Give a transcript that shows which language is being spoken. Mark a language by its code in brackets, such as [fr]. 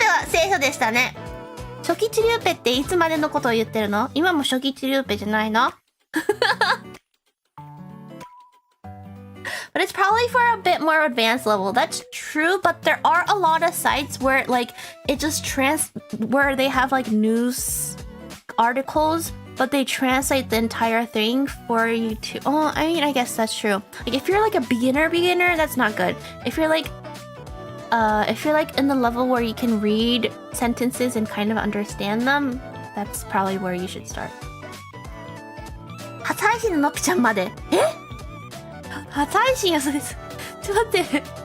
[ja] 清楚でしたね。初期チリューペっていつまでのことを言ってるの？今も初期チリューペじゃないの？ [en] But it's probably for a bit more advanced level. That's true, but there are a lot of sites where like it just where they have like news articles, but they translate the entire thing for you to. Oh, I mean, I guess that's true. Like if you're like a beginner, that's not good. If you're like in the level where you can read sentences and kind of understand them, that's probably where you should start. [ja] 初配信ののっぴちゃんまで。え？初配信やそれ。ちょっと待って。